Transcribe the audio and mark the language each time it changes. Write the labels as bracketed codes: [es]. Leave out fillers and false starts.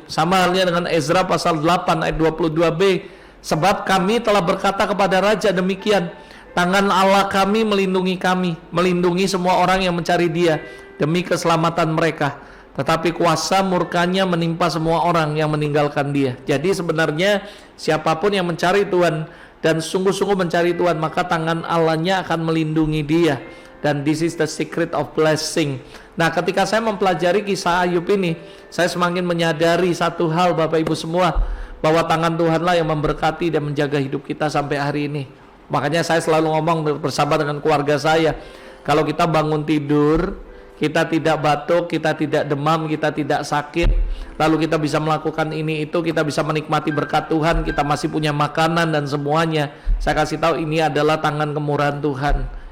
[id] Sama halnya dengan Ezra pasal 8 ayat 22b, sebab kami telah berkata kepada raja demikian, tangan Allah kami, melindungi semua orang yang mencari dia demi keselamatan mereka. Tetapi kuasa murkanya menimpa semua orang yang meninggalkan dia. Jadi sebenarnya siapapun yang mencari Tuhan dan sungguh-sungguh mencari Tuhan, maka tangan Allahnya akan melindungi dia. Dan [en] this is the secret of blessing. [id] Nah ketika saya mempelajari kisah Ayub ini, saya semakin menyadari satu hal Bapak Ibu semua, bahwa tangan Tuhanlah yang memberkati dan menjaga hidup kita sampai hari ini. Makanya saya selalu ngomong bersama dengan keluarga saya, kalau kita bangun tidur, kita tidak batuk, kita tidak demam, kita tidak sakit, lalu kita bisa melakukan ini itu, kita bisa menikmati berkat Tuhan, kita masih punya makanan dan semuanya, saya kasih tahu ini adalah tangan kemurahan Tuhan.